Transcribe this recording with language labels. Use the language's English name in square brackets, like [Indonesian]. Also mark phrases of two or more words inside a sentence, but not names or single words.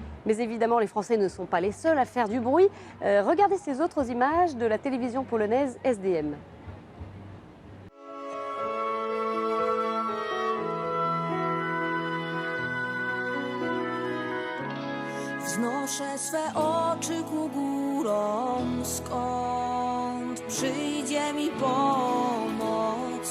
[French] Mais évidemment, les Français ne sont pas les seuls à faire du bruit. Regardez ces autres images de la télévision polonaise SDM. [Polish] Wznoszę swe oczy ku górom, skąd przyjdzie mi pomoc.